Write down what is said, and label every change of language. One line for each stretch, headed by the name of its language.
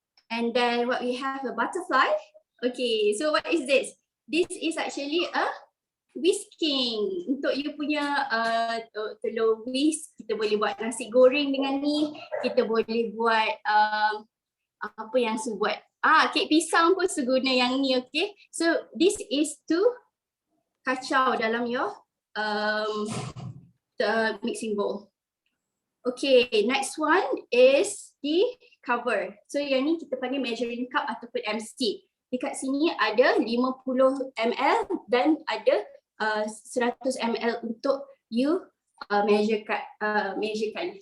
English: And then what we have a butterfly. Okay, so what is this? This is actually a whisking.
Malay: Untuk you punya telur whisk, kita boleh buat nasi goreng dengan ni. Kita boleh buat apa yang Su buat. Kek pisang pun Su guna yang ni, okay.
English: So this is to
Malay: kacau dalam
English: your the mixing bowl. Okay, next one is the cover.
Malay: So yang ni kita panggil measuring cup ataupun MC. Dekat sini ada 50 ml dan ada 100 ml untuk you measurekan.